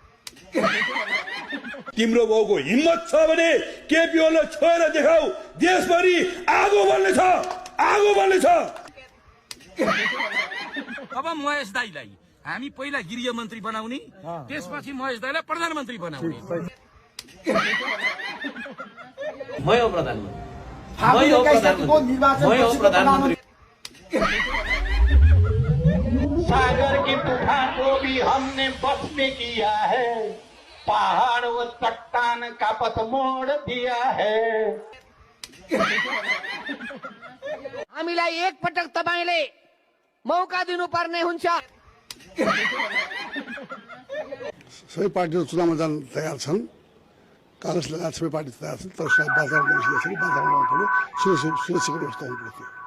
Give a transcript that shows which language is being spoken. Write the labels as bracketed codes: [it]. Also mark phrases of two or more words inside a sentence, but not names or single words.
[ne] तिम्रो बाउको हिम्मत छ भने केपी ओलीलाई छोएर देखाऊ, देशभरि आगो बल्ने छ, आगो बल्ने छ। अब महेश दाईलाई हामी पहिला गृह मन्त्री बनाउने, त्यसपछि महेश दाईलाई प्रधानमन्त्री बनाउने। [hi] मैं हो प्रधानमन्त्री, मैं हो प्रधानमन्त्री। सागर की तूफान को भी हमने बस में किया है, पहाड़ और चट्टान का पथ मोड़ दिया है। [ne] हामीलाई एक पटक तपाईले मौका दिनुपर्ने हुन्छ। सबै पार्टीहरू चुनावमा जान तयार छन्, काङ्ग्रेस लगायत सबै पार्टी तयार छन्, तर वातावरण बनिसकेको छ कि वातावरण ल्याउनु पऱ्यो, सुरक्षाको व्यवस्था हुनु पऱ्यो।